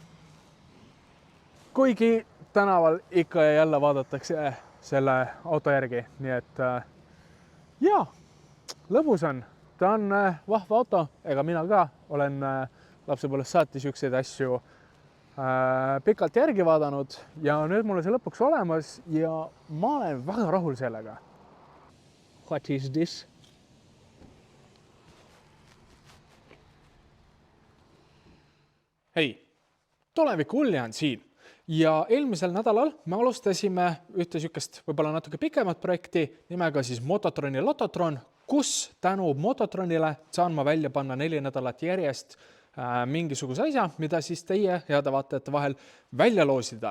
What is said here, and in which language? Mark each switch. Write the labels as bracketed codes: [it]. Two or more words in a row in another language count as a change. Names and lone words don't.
[et] Kuigi tänaval ikka ja jälle vaadatakse selle auto järgi, nii et jaa, lõbus on. Ta on vahva auto, ega mina ka olen lapsepõlvest saati siukseid asju pikalt järgi vaadanud ja nüüd mulle see lõpuks olemas ja ma olen väga rahul sellega. [en] What is this? [et] Hei, tuleviku Ulja on siin ja eelmisel nädalal me alustasime ühte sükest võib-olla natuke pikemat projekti nimega siis Mototroni Lototron, kus tänu Mototronile saan ma välja panna 4 nädalat järjest mingisuguse asja, mida siis teie heade vaatajate vahel välja loosida.